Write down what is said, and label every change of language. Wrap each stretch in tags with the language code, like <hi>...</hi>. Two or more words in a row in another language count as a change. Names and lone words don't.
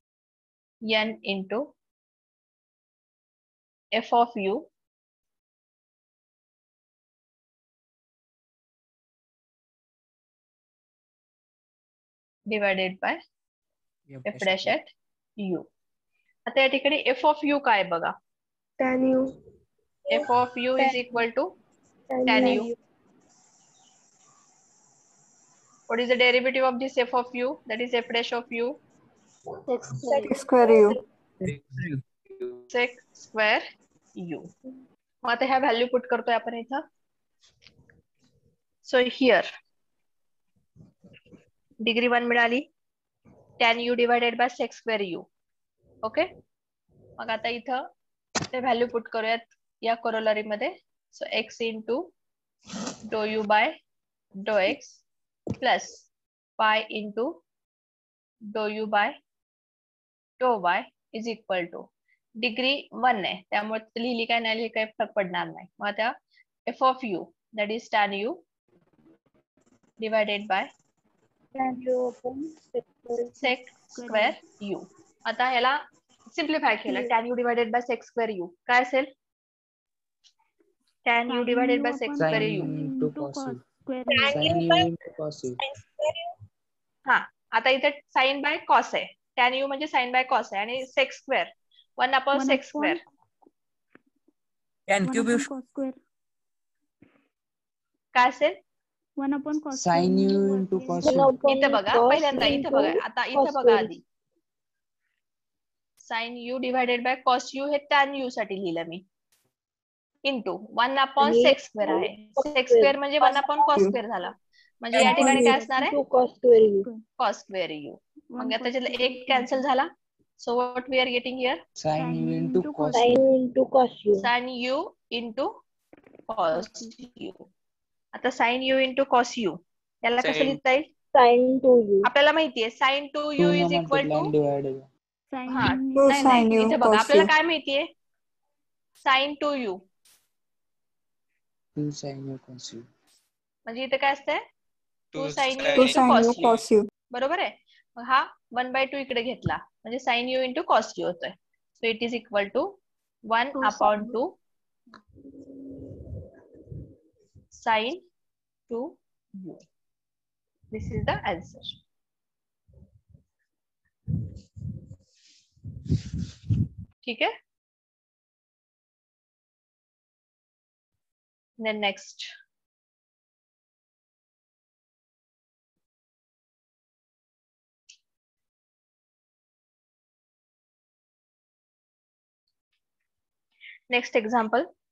<en>f of u divided by f dash at u.</en> <mr>आता या ठिकाणी</mr> <en>f of u</en> <mr>काय बघा</mr> <en>tan u. f of u is equal to tan u. What is the derivative of this f of u? That is f dash of u. Sec square u. Sec square u.</en> <mr>मग आता ह्या</mr> <en>value put</en> <mr>करतोय आपण इथं.</mr> <en>so here degree</en> <mr>1 मिळाली,</mr> <en>tan u divided by sec square u.</en> <mr>ओके, मग आता इथं ते</mr> <en>value put</en> <mr>करूयात या कोरोलरी मध्ये.</mr> <en>so x into do u by do x plus y into do u by do y is equal to degree 1</en> <mr>आहे त्यामुळे लिहिली काय नाही, काही फरक पडणार नाही. मग आता</mr> <en>f of u that is tan u divided by sec square u.</en> <mr>आता ह्याला सिम्प्लिफाय केलं,</mr> <en>tan u divided by sec square u</en> <mr>काय असेल</mr> <en>tan u divided by sec square u.</en> <mr>हा, आता इथे</mr> <en>sine by cos</en> <mr>आहे,</mr> <en>tan u म्हणजे sine by cos</en> <mr>आहे आणि</mr> <en>sec square 1 upon sec square tan cube</en> <mr>काय असेल</mr> <en>1 upon cos sin u into cos u.</en> <mr>इथं बघा पहिल्यांदा, इथं बघा आता इथं बघा आधी</mr> <en>sin u divided by cos u</en> <mr>हे</mr> <en>tan u</en> <mr>साठी लिहिलं मी</mr> <en>into 1 upon sec square</en> <mr>आहे.</mr> <en>sec square</en> <mr>म्हणजे</mr> <en>1 upon cos square</en> <mr>झाला, म्हणजे या ठिकाणी काय असणार आहे</mr> <en>cos square u.</en> <mr>मग त्याच्यातला एक कॅन्सल झाला.</mr> <en>so what we are getting here Sin u into cos u. sin u into cos u.</en> <mr>आता</mr> <en>sin u into cos u</en> <mr>याला कसं लिहिता येईल, आपल्याला माहितीये</mr> <en>sin 2u Two इज न equal to multiply divided.</en> <mr>हा नाही इथे बघा आपल्याला काय माहितीये</mr> <en>sin 2u 2 sin u cos u.</en> <mr>म्हणजे इथे काय असतंय</mr> <en>2 sin u Two into sin u cos u. cos u.</en> <mr>बरोबर आहे. मग हा 1/2 इकडे घेतला म्हणजे</mr> <en>sin u into cos u</en> <mr>होतोय.</mr> <en>so it is equal to 1 upon 2 sin 2u. This is the answer.</en> <hi>ठीक है.</hi> <en>Then next. Next example.</en>